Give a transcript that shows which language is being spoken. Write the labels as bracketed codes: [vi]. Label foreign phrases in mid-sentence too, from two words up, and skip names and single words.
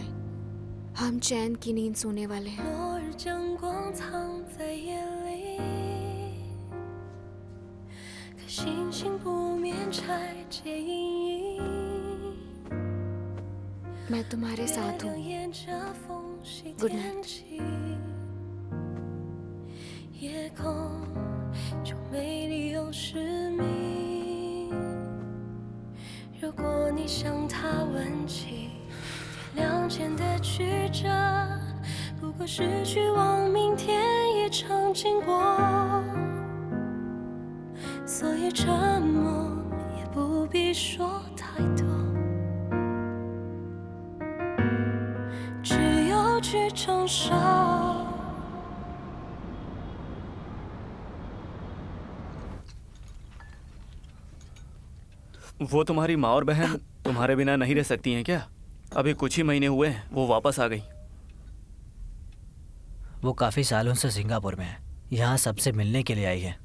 [hi] हम चैन की नींद सोने वाले हैं। मैं तुम्हारे साथ हूँ। [en] Good night. [zh] 夜空就美丽又失明。如果你向他问起天亮前的曲折，不过是去往明天一场经过。所以沉默也不必说太多，只有去承受。 [hi] वो तुम्हारी माँ और बहन तुम्हारे बिना नहीं रह सकती हैं क्या? अभी कुछ ही महीने हुए हैं वो वापस आ गई। वो काफ़ी सालों से सिंगापुर में है, यहाँ सबसे मिलने के लिए आई है।